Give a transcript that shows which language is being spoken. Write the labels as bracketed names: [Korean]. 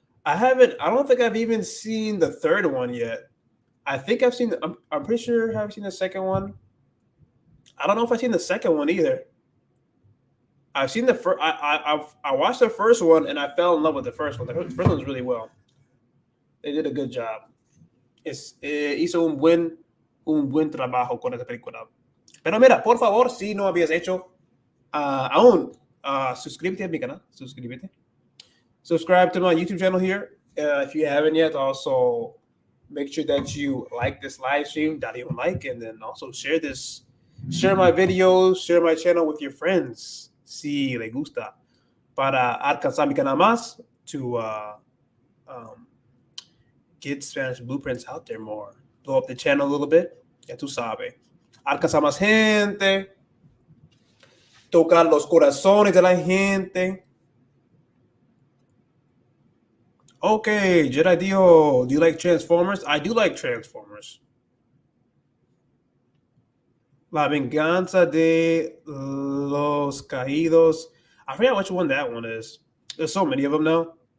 [English] I don't think I've even seen the third one yet. I think I'm pretty sure I've seen the second one. I don't know if I've seen the second one either. I've seen the first. I watched the first one and I fell in love with the first one. The first one was really well. They did a good job. [Spanish] Hizo un buen trabajo con esta película. Pero mira, por favor, si no habías hecho aún, suscríbete a mi canal. Suscríbete. [English] Subscribe to my YouTube channel here. If you haven't yet, also make sure that you like this live stream, and then also share my videos, share my channel with your friends, si les gusta, para alcanzar mi canal más, to get Spanish blueprints out there more. Blow up the channel a little bit, ya tú sabes. [Spanish] Alcanzar más gente, tocar los corazones de la gente. [English] Okay, Jedi Dio, do you like Transformers? I do like Transformers. [Spanish] La venganza de los caídos. [English] I forget which one that one is. There's so many of them now.